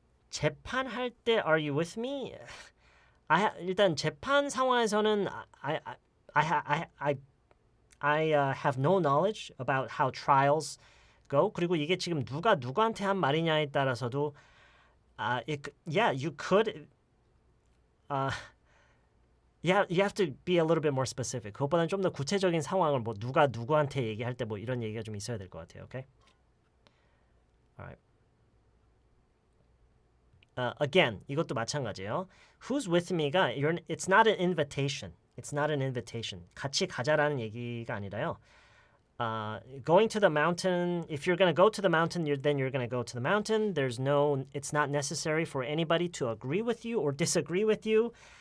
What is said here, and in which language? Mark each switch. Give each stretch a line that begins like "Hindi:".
Korean: 재판할 때
English: are you with me?
Korean: 일단 재판 상황에서는
English: I have no knowledge about how trials go.
Korean: 그리고 이게 지금 누가 누구한테 한 말이냐에 따라서도
English: you could you have to be a little bit more specific.
Korean: 그것보다는 좀 더 구체적인 상황을 뭐 누가 누구한테 얘기할 때 뭐 이런 얘기가 좀 있어야 될 것 같아요.
English: Okay? Alright.
Korean: Again, 이것도 마찬가지예요.
English: Who's with me가 it's not an invitation. It's not an invitation.
Korean: 같이 가자라는 얘기가 아니라요.
English: going to the mountain. If you're going to go to the mountain, then you're going to go to the mountain. It's not necessary for anybody to agree with you or disagree with you.